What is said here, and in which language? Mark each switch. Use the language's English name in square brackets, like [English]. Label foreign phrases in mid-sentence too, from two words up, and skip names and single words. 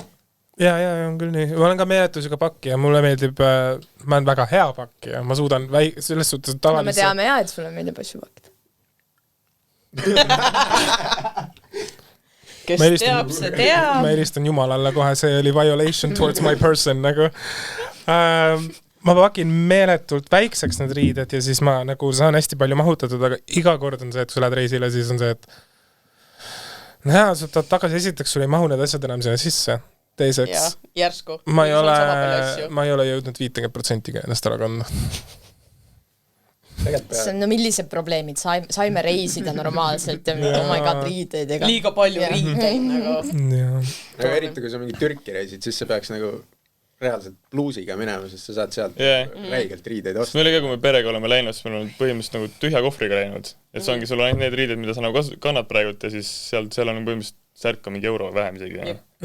[Estonian] Ja, on küll nii. Ma olen ka meeletusega pakki ja mulle meeldib, ma olen väga hea pakki ja ma suudan selles suhtes tavalise... Me teame et sulle meeldib asju pakida. Kes teab, see teab. Ma helistan Jumalalla kohe, see oli [English] violation towards my person [Estonian] nagu. Ma pakin meeletult väikseks need riided ja siis ma nagu saan hästi palju mahutatud, aga iga kord on see, et kui lähed reisile, siis on see, et sa tagasi esiteks, sul ei mahu need asjad enam sinna sisse. Teiseks, järsku. Ma ei ole jõudnud 50% ennast ära kanda. See on, no millised probleemid, saime reisida normaalselt ja [English] oh my god, [Estonian] riideid ega... Liiga palju riideid nagu. Aga eriti kui sa mingi Türki reisid, siis sa peaks nagu reaalselt bluusiga minema, sest sa saad sealt räigelt riideid osta. Meil oli ka, kui me perega oleme läinud, siis meil on põhimõtteliselt nagu tühja kohvriga läinud. Et see ongi, sul on ainult need riided, mida sa nagu kannad praegult ja siis seal on põhimõtteliselt särka mingi euro vähem isegi.